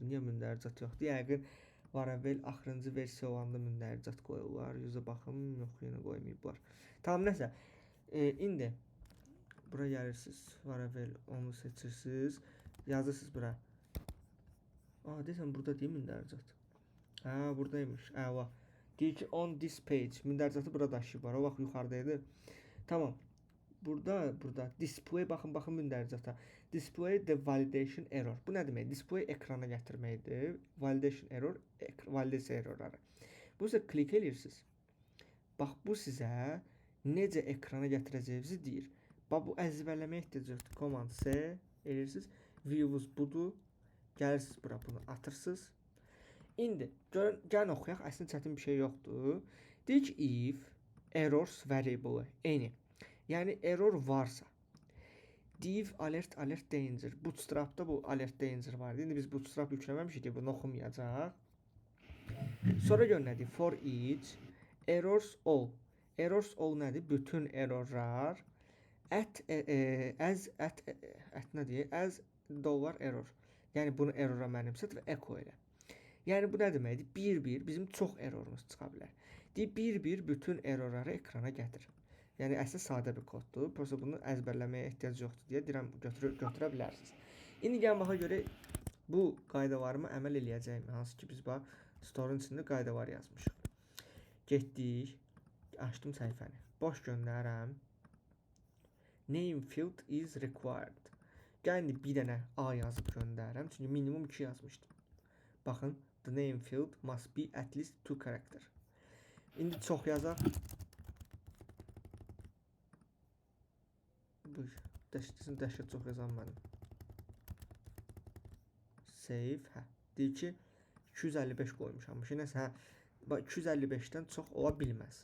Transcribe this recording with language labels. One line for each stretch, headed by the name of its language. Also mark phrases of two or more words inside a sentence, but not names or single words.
Azerbaijani: Niyə mündəricat yoxdur? Yəqin Laravel axırıncı versiya olanda mündəricat qoyurlar. Yüzə baxım, yox, yenə qoymayıblar. Tamam, nəsə. İndi bura gəlirsiniz. Laravel onu seçirsiniz. Yazırsınız bura. Deyirsən burada deyil mündəricat. Buradaymış. Əla. Deyir ki,
English: on this page.
Azerbaijani: Mündəricatı burada daşıyıblar. O vaxt yuxarıdaydı. Tamam. Burada display baxın mündəricata.
English: Display the validation error.
Azerbaijani: Bu nə demək? Display ekrana gətirməkdir.
English: Validation error,
Azerbaijani: validasiya errorları. Bu sizə klik edirsiniz. Bax bu sizə necə ekrana gətirəcəyinizi deyir. Bax bu əzbərləməyə ehtiyac yoxdur.
English: Command C
Azerbaijani: edirsiniz. View-vuz budur. Gəlirsiniz bura, bunu atırsınız. İndi gəlin oxuyaq. Əslində çətin bir şey yoxdur. Deyir ki,
English: if errors variable any.
Azerbaijani: Yəni error varsa.
English: Div alert danger.
Azerbaijani: Bootstrap'da bu
English: alert danger
Azerbaijani: vardı. İndi biz Bootstrap yükləməmişik ki, bunu oxumayacaq. Sonra gör nədir?
English: For each errors all. Errors all
Azerbaijani: nədir? Bütün errorlar
English: as dollar error.
Azerbaijani: Yəni bunu errora mənimsət və echo elə. Yəni bu nə deməkdir? Bir bizim çox errorumuz çıxa bilər. Deyir bir bütün errorları ekrana gətir. Yəni əsl sadə bir koddur. Prosta bunu əzbərləməyə ehtiyac yoxdur deyə deyirəm, götürə bilərsiniz. İndi gəlin baxa görə bu qaydalarımı əməl eləyəcəyim. Hansı ki biz bax store'un içində qaydalar yazmışıq. Getdik, açdım səhifəni. Boş göndərəm.
English: Name field is required.
Azerbaijani: Gəlin bir dənə A yazıb göndərəm. Çünki minimum 2 yazmışdım. Baxın,
English: the name field must be at least 2 character.
Azerbaijani: İndi çox yazaq. Dəhşət çox yazan mənim. Save. Deyir ki 255 qoymuşam. Nəsə 255-dən çox ola bilməz.